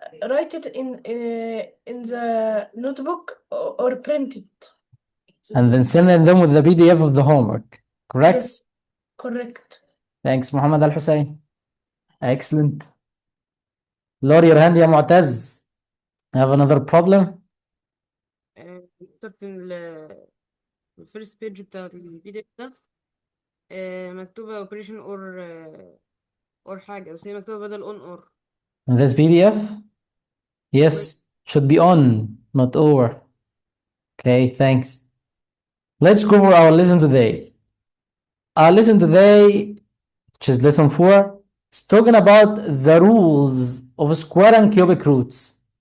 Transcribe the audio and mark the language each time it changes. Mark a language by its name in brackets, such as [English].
[English] Write it in the notebook or print it. And then send them with the PDF of the homework. Correct? Yes. Correct. Thanks, Muhammad Al Hussein. Excellent. Lower your hand يا معتز. I have another problem. [Arabic] مكتوب في الفيرست بيج بتاعت الفيديو ده، مكتوبة اوبريشن اور حاجة، بس هي مكتوبة بدل اون اور. [English] In this PDF? Yes, should be on, not over. Okay, thanks. Let's go over our lesson today. Our lesson today, which is lesson 4, is talking about the rules of square and cubic roots.